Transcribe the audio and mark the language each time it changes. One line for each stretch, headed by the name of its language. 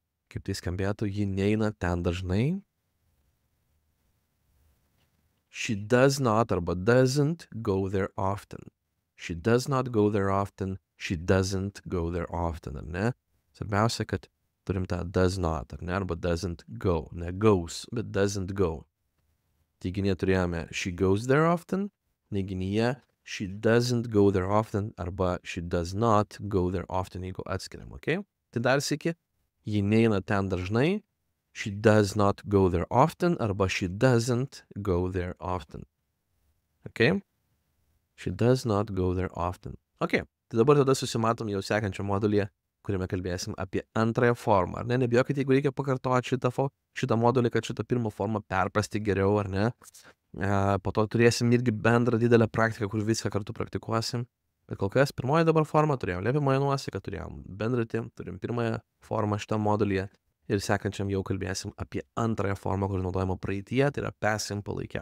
Lithuanian: Kaip tai skambėtų, ji neina ten dažnai.
English: She does not arba doesn't go there often. She does not go there often. She doesn't go there often,
Lithuanian: ar ne? Svarbiausia, kad turim tą
English: does not,
Lithuanian: ar ne? Arba
English: doesn't go. Ne goes, bet doesn't go.
Lithuanian: Teiginyje turėjome
English: she goes there often. Neiginyje she doesn't go there often arba she does not go there often,
Lithuanian: jeigu atskiriam,
English: ok?
Lithuanian: Tai dar sėki, ji neina ten dažnai.
English: She does not go there often arba she doesn't go there often. Ok? She does not go there often.
Lithuanian: Ok, tai dabar tada susimatom jau sekančią modulyje, kuriame kalbėsim apie antrąją formą. Ar ne? Nebijokit, jeigu reikia pakartoti šitą modulį, kad šitą pirmą formą perprasti geriau, ar ne? Po to turėsim irgi bendrą didelę praktiką, kur viską kartu praktikuosim. Bet kol kas pirmoji dabar forma turėjom liepiamąją nuosaką, turėjom bendratį, turim pirmąją formą šitam modulyje ir sekančiam jau kalbėsim apie antrąją formą, kur naudojama praeityje, tai yra past simple laike.